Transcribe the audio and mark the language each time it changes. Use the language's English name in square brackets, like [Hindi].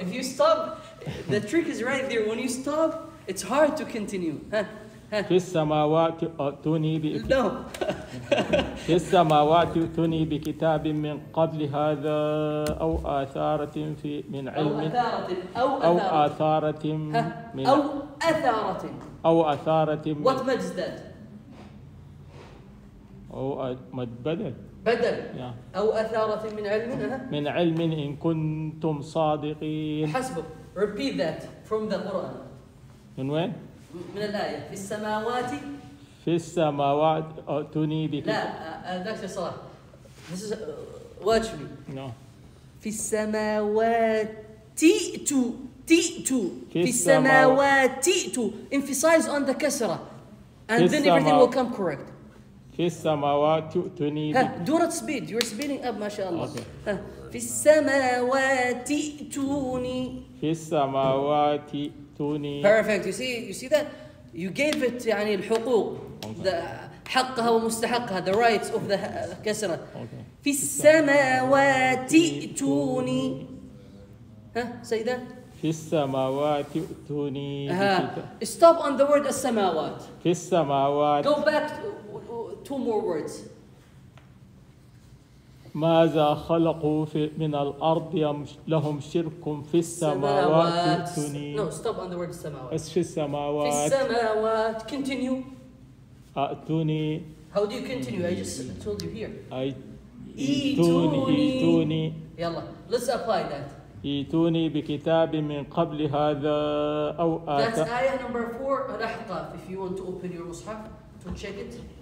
[English] If you stop, the trick is right there. When you stop, it's hard to continue. [Arabic] في السماوات توني [English] No. [Arabic] في السماوات ائتوني بكتاب من قبل هذا أو آثارة في من علم أو آثارة من أو أثارة. أو آثارة من [English] What mad is that? [Arabic] أو بدل بدل. [English] Yeah. [Arabic] أو أثارة من علم. من علم إن كنتم صادقين. حسبك. [English] Repeat that from the Quran. [Arabic] من وين؟ من الآية في السماوات. في السماوات ائتوني بكتاب. لا دكتور صلاح. [English] This is watch me. No. [Arabic] في السماوات تئتوا في السماوات تئتوا. [English] Emphasize on the كسرة and then everything will come correct. [Arabic] في السماوات ائتوني. [English] Do not speed. You're speeding up [Arabic] ما شاء الله. [English] Okay. [Arabic] في السماوات ائتوني. في السماوات ائتوني. [English] Perfect. You see that? You gave it [Arabic] يعني الحقوق. حقها ومستحقها. [English] The rights of the كسرة. Okay. [Arabic] في السماوات ائتوني. [English] say that. [Arabic] في السماوات ائتوني. [English] Stop on the word السماوات. [Arabic] في السماوات. [English] Go back two more words. [Arabic] ماذا خلقوا من الأرض لهم شرك في السماوات ائتوني. [English] No, stop on the word السماوات. [Arabic] في السماوات. في السماوات. [English] Continue. [Arabic] ائتوني. [English] How do you continue? I just told you here. [Arabic] ائتوني. [English] يلا, let's apply that. [Arabic] ائتوني بكتاب من قبل هذا أو [English] That's ayah number 4 الأحقاف. If you want to open your مصحف to check it.